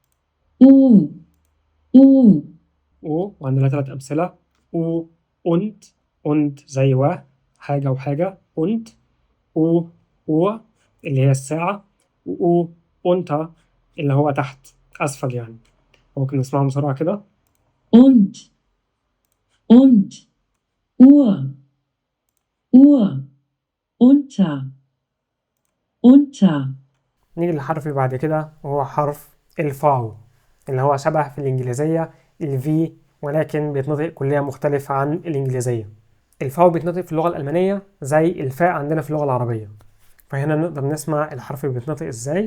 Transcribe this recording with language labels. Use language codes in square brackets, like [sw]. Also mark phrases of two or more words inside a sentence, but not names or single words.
[de] U. U. [ar] او وعندنا 3 أمثلة: او und زي و حاجة وحاجة und، او اللي هي الساعة، و unter اللي هو تحت أسفل يعني. ممكن نسمعهم بسرعة كده. [de] Und. Uhr. Uhr. Unter. Unter. [ar] نيجي للحرف اللي بعد كده وهو حرف الفاو، اللي هو شبه في الإنجليزية الفي، ولكن بيتنطق كلية مختلفة عن الإنجليزية. الفاو بيتنطق في اللغة الألمانية زي الفاء عندنا في اللغة العربية. فهنا نقدر نسمع الحرف بيتنطق ازاي.